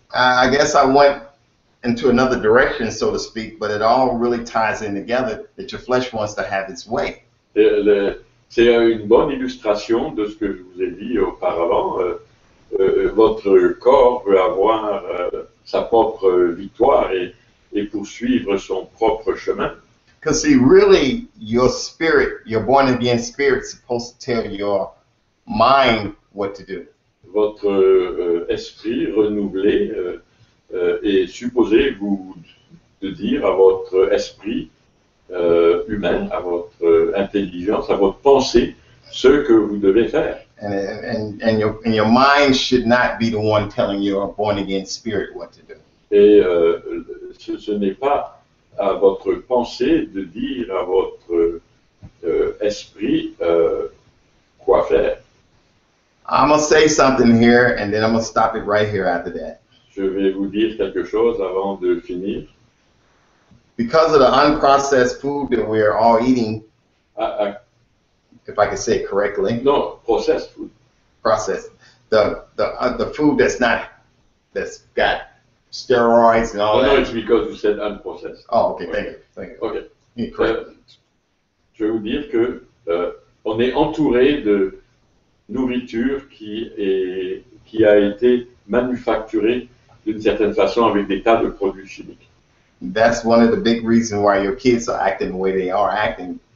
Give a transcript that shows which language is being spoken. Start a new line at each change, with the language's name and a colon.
English: I guess I went into another direction, so to speak, but it all really ties in together that your flesh wants to have its way.
French: C'est une bonne illustration de ce que je vous ai dit auparavant. Votre corps veut avoir sa propre victoire et poursuivre son propre chemin.
English: Because see, really, your spirit, your born again spirit, is supposed to tell your mind what to do.
French: Votre esprit renouvelé est supposé de dire à votre esprit humain, à votre intelligence, à votre pensée, ce que vous devez faire.
English: And your mind should not be the one telling your born again spirit what to do.
French: Et ce n'est pas à votre pensée de dire à votre esprit quoi faire.
English: I'm going to say something here, and then I'm going to stop it right here after that.
French: Je vais vous dire quelque chose avant de finir.
English: Because of the unprocessed food that we're all eating, if I can say it correctly, Non, processed food. processed, the food that's got steroids and all No, it's because you said unprocessed. Oh, okay, thank you. Ok. You're correct.
French: Je vais vous dire que on est entouré de nourriture qui a été manufacturée d'une certaine façon avec des tas de produits chimiques.
English: That's one of the big reasons why your kids are acting the way they are acting.